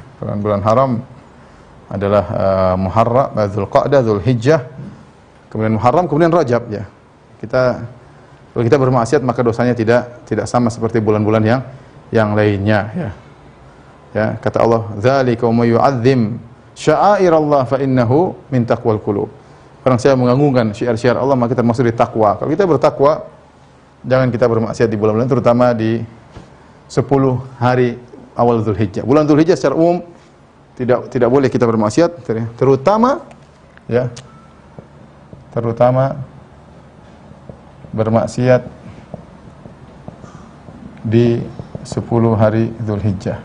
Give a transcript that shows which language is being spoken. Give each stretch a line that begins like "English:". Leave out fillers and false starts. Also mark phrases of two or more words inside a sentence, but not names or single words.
Indonesian: Bulan haram adalah Muharram, Dzulqa'dah, Dzulhijjah, kemudian Muharram, kemudian Rajab, ya. Kalau kita bermaksiat maka dosanya tidak sama seperti bulan-bulan yang lainnya, ya.
Arabic: Ya, kata Allah, "ذلك ومن يعظم شعائر الله فإنها من تقوى القلوب."
Indonesian: Orang saya mengagungkan syiar-syiar Allah maka termasuk di takwa. Kalau kita bertakwa, jangan kita bermaksiat di bulan-bulan, terutama di 10 hari awal Dzulhijjah. Bulan Dzulhijjah secara umum tidak boleh kita bermaksiat, terutama bermaksiat di 10 hari Dzulhijjah.